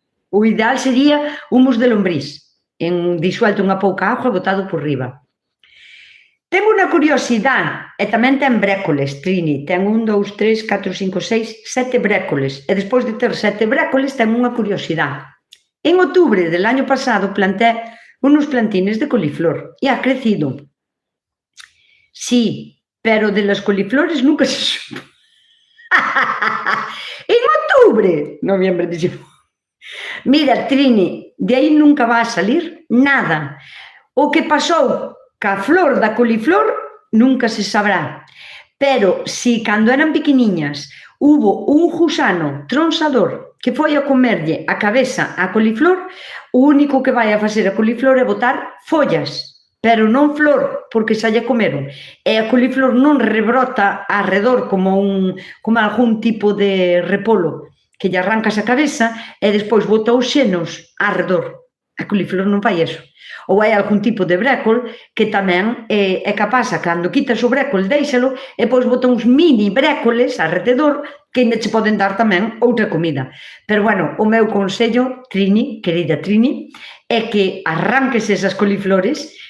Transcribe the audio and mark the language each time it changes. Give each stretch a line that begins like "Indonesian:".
Galician: O ideal sería humus de lombriz, disuelto unha pouca auga botado por riba. Ten unha curiosidade, e tamén ten brécoles, Trini, ten 1, 2, 3, 4, 5, 6, 7 brécoles, e despois de ter 7 brécoles ten unha curiosidade.
Spanish: En outubro del año pasado planté unos plantines de coliflor e ha crecido. Sí, pero de las coliflores nunca se supo.
Galician: En outubro, noviembre, dixemos. Mira, Trini, de aí nunca va a salir nada. O que pasou ca flor da coliflor nunca se sabrá. Pero si cando eran pequeniñas hubo un gusano tronsador que foi a comerlle a cabeza a coliflor, o único que vai a facer a coliflor é botar follas, pero non flor, porque xa lle comeron. E a coliflor non rebrota arredor como algún tipo de repolo, que lle arrancas a cabeza e despois bota os xenos arredor. A coliflor non fai eso. Ou hai algún tipo de brécol que tamén é capaz, cando quitas o brécol, déixalo, e pois bota uns mini brécoles alrededor que ainda che poden dar tamén outra comida. Pero, bueno, o meu consello, Trini, querida Trini, é que arranques esas coliflores.